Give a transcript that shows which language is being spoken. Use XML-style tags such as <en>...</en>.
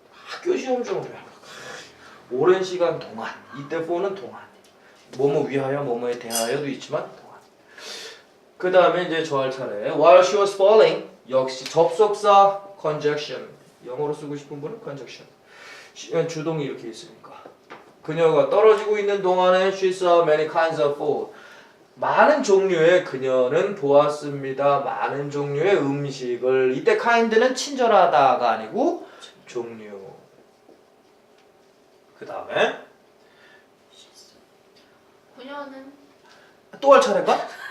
<ko>학교 시험 좀 오랜 시간 동안. 이때 for는 동안. 뭐뭐 위하여 뭐뭐에 대하여도 있지만 동안. 그 다음에 이제 저 할 차례.</ko> <en>While she was falling.</en> <ko>역시 접속사</ko> <en>conjunction.</en> <ko>영어로 쓰고 싶은 분은 conjunction. 주동이 이렇게 있으니까. 그녀가 떨어지고 있는 동안에</ko> <en>she saw many kinds of food.</en> <ko>많은 종류의 그녀는 보았습니다. 많은 종류의 음식을. 이때 kind는 친절하다가 아니고 종류. 그 다음에 그녀는 또 할 차례인가?</ko>